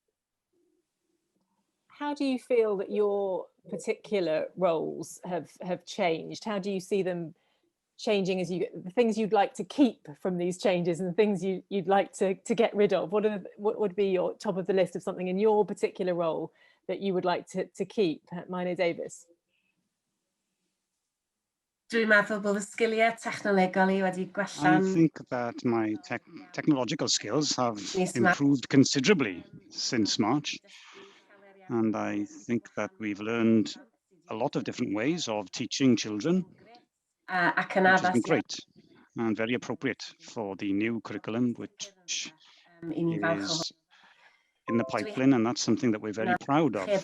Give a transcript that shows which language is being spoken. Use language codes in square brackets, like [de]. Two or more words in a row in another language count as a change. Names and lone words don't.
[en] How do you feel that your particular roles have changed? How do you see them changing as the things you'd like to keep from these changes and the things you'd like to get rid of? What would be your top of the list of something in your particular role that you would like to keep? Meinir Davies. [cy] Dwi'n meddwl bod y sgiliau technolegol I wedi gwella. [en] I think that my technological skills have improved considerably since March. And I think that we've learned a lot of different ways of teaching children, which has been great and very appropriate for the new curriculum, which is in the pipeline, and that's something that we're very proud of.